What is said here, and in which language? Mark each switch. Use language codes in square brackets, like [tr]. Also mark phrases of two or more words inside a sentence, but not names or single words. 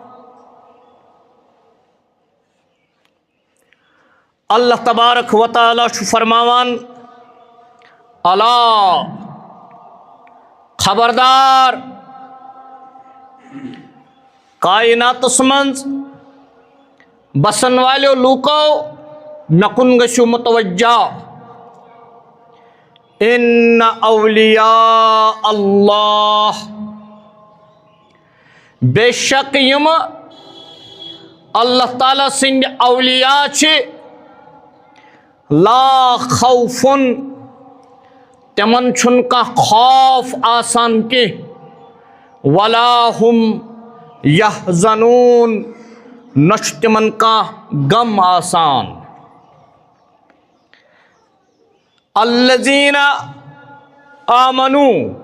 [ks] اللہ تبارک و تعالیٰ چھُ فرماوان الا خبردار کائناتس منٛز بسن والیو لوٗکو مےٚ کُن گٔژھِو متوجہ [ar] ان اولیاء اللہ [ks] بے شک یِم اللہ تعالیٰ سٕنٛدِ اولیاء چھِ [ar] لا خوفن [ks] تِمن چھُنہٕ کانٛہہ خوف آسان کینٛہہ [ar] ولا ہم یحزنون [ks] نہ چھُ تِمن کانٛہہ غم آسان [ar] الذین آمنوا